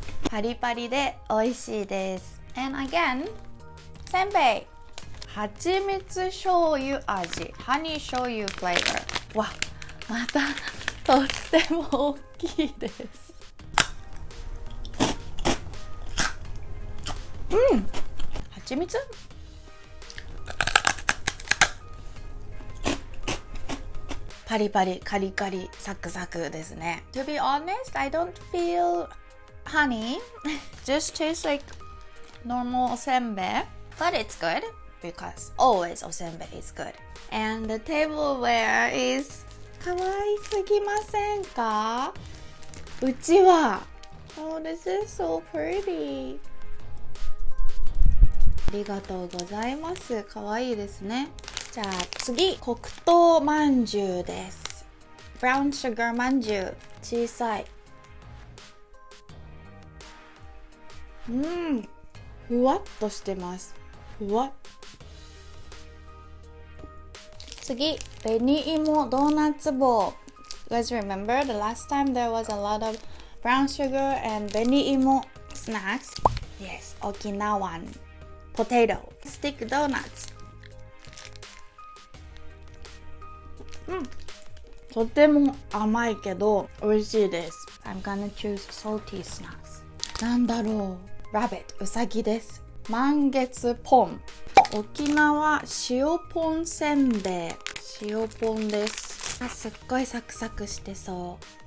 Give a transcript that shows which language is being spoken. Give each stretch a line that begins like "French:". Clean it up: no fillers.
Japanese: パリパリで美味しいです。
English: And again, せんべい。
Japanese: 蜂蜜醤油味。ハニー醤油フレーバー。わ、またとっても大きいです。蜂蜜？パリパリ、カリカリ、サクサクですね。
English: To be honest, I don't feel honey. Just tastes like normal おせんべい。 But it's good because always おせんべい is good. And the tableware is
Japanese: かわいすぎませんか？
English: うちわ。Oh, this is so pretty.
Japanese: ありがとうございます。かわいいですね。じゃあ次、黒糖まんじゅうです。ブラウンシュガーまんじゅう。小さい。ふわっとしてます。ふわっ。次、紅芋ドーナツ棒。
English: You guys remember the last time there was a lot of brown sugar and 紅芋 snacks? Yes, Okinawan potato stick donuts.
Japanese: とても甘いけど美味しいです。
English: I'm gonna choose salty snacks.
Japanese: なんだろう。 Rabbit うさぎです。満月ポン。沖縄塩ポンせんべい。塩ポンです。すっごいサクサクしてそう。